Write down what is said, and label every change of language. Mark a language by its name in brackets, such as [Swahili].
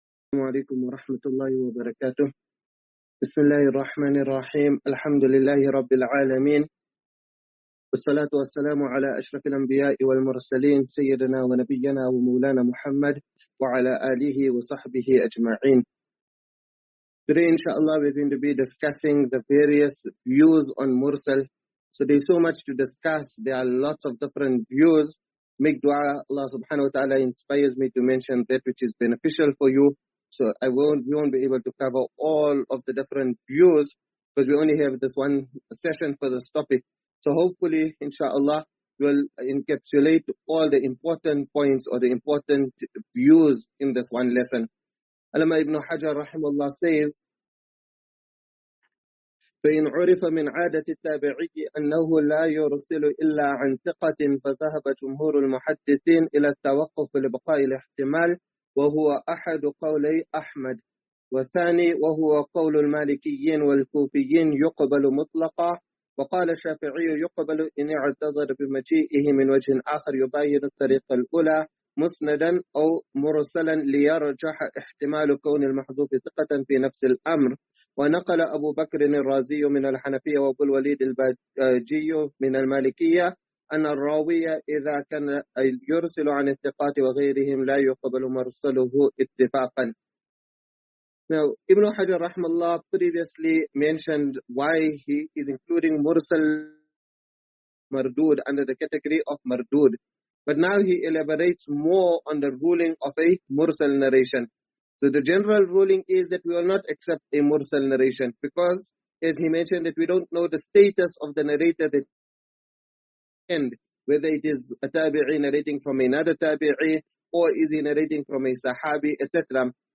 [Arabic] السلام عليكم ورحمة الله وبركاته. بسم الله الرحمن الرحيم. الحمد لله رب العالمين، والصلاة والسلام على أشرف الأنبياء والمرسلين سيدنا ونبينا ومولانا محمد وعلى آله وصحبه أجمعين. [English] Today, inshallah, we're going to be discussing the various views on Mursal. So there's so much to discuss. There are lots of different views. Make dua. Allah subhanahu wa ta'ala inspires me to mention that which is beneficial for you. So we won't be able to cover all of the different views because we only have this one session for this topic. So hopefully, inshallah, we'll encapsulate all the important points or the important views in this one lesson. Allama ibn Hajar rahimahullah says, [Arabic] فإن عرف من عادة التابعي أنه لا يرسل إلا عن ثقة فذهب جمهور المحدثين إلى التوقف لبقاء الاحتمال، وهو أحد قولي أحمد، والثاني وهو قول المالكيين والكوفيين يقبل مطلقا، وقال الشافعي يقبل إن اعتذر بمجيئه من وجه آخر يبين الطريقة الأولى مسندا أو مرسلا ليرجح احتمال كون المحذوف ثقة في نفس الأمر. ونقل أبو بكر الرازي من الحنفية وأبو الوليد الباجي من المالكية أن الراوي إذا كان يرسل عن الثقات وغيرهم لا يقبل مرسله اتفاقا. [English] Now, Ibn Hajar rahimahullah previously mentioned why he is including Mursal Mardud under the category of Mardud. But now he elaborates more on the ruling of a Mursal narration. So the general ruling is that we will not accept a Mursal narration because, as he mentioned, that we don't know the status of the narrator that end, whether it is a tabi'i narrating from another tabi'i or is he narrating from a sahabi, etc.